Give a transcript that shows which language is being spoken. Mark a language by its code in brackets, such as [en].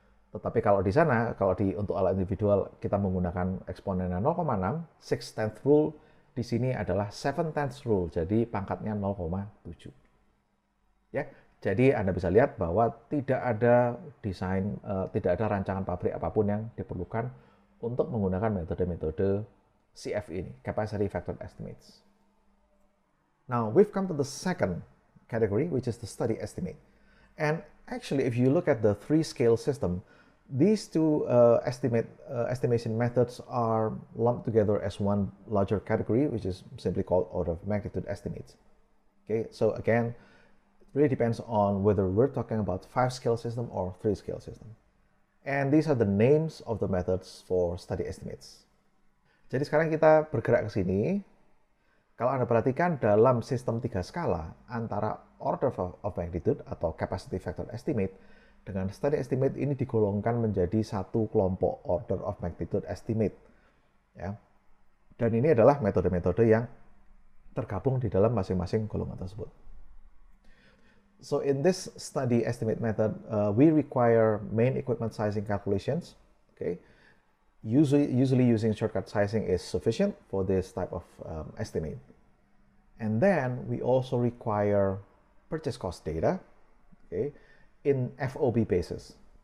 [id] Tetapi kalau di sana, untuk alat individual kita menggunakan eksponennya 0,6, 6/10 rule di sini adalah 7/10 rule, jadi pangkatnya 0,7. Ya, jadi Anda bisa lihat bahwa tidak ada tidak ada rancangan pabrik apapun yang diperlukan untuk menggunakan metode-metode CF ini, Capacity Factor Estimates. [en] Now, we've come to the second category, which is the study estimate. And actually, if you look at the 3-scale system, these two estimation methods are lumped together as one larger category, which is simply called order of magnitude estimates. Okay, so again, it really depends on whether we're talking about 5-scale system or 3-scale system. And these are the names of the methods for study estimates. [id] Jadi sekarang kita bergerak ke sini. Kalau Anda perhatikan dalam sistem 3 skala antara order of magnitude atau capacity factor estimate dengan study estimate ini digolongkan menjadi satu kelompok order of magnitude estimate. Ya. Dan ini adalah metode-metode yang tergabung di dalam masing-masing golongan tersebut. [en] So in this study estimate method, we require main equipment sizing calculations. Okay. Usually using shortcut sizing is sufficient for this type of estimate. And then we also require purchase cost data, okay, in FOB basis.